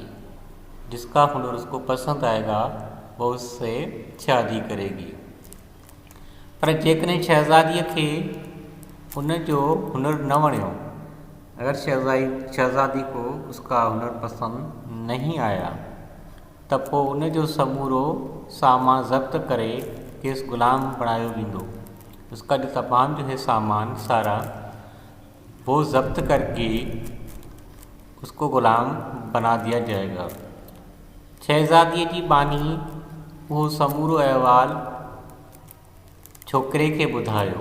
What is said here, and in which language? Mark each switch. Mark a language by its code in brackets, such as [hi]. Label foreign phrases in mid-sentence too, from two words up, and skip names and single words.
[hi] जिसका हुनर उसको पसंद आएगा वो उससे शादी करेगी। [sd] पर जेकॾहिं शहजादीअ खे उन जो हुनर न वणियो, [hi] अगर शहजादी को उसका हुनर पसंद नहीं आया, [sd] त पोइ उन जो समूरो सामान ज़ब्त करे केस गुलाम बणायो वेंदो। [hi] उसका जो तमाम जो है सामान सारा वो ज़ब्त करके उसको गुलाम बना दिया जाएगा। [sd] शहजादी की बानी वो समूरो अहवाल छोकरे के बुधायो।